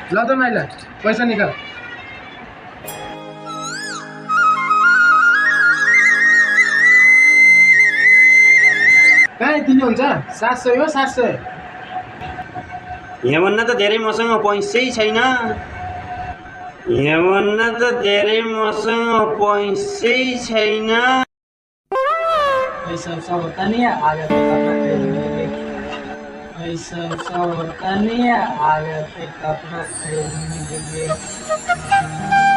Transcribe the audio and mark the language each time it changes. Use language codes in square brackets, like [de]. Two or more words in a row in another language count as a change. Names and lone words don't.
[ne] ल त माइला, पैसा निकाल। कहाँ यतिले हुन्छ? 700 हो, 700। यहाँभन्दा त धेरै मसँग पैसै छैन। यहाँभन्दा त धेरै मसँग पैसै छैन। [hi] पैसा सब होता नहीं है, आ जाते कपड़ा खरीदने। पैसा सब होता नहीं है, आ जाते कपड़ा खरीदने के लिए।